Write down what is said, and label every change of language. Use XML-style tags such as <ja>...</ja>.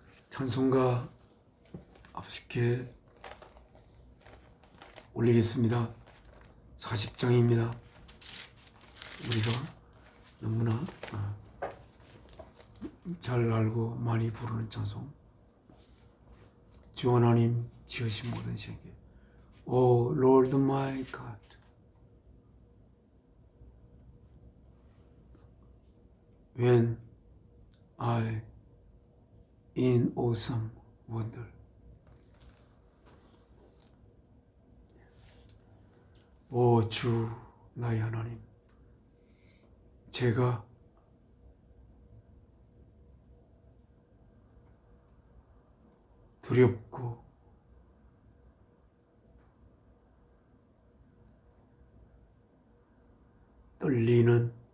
<ko>찬송가 아버지께 올리겠습니다. 40장입니다. 우리가 너무나 잘 알고 많이 부르는 찬송. 주 하나님 지으신 모든 세계,</ko> <en>O Lord my God, when I in awesome wonder.</en> <ko>오 주 나의 하나님, 제가 두렵고 떨리는</ko>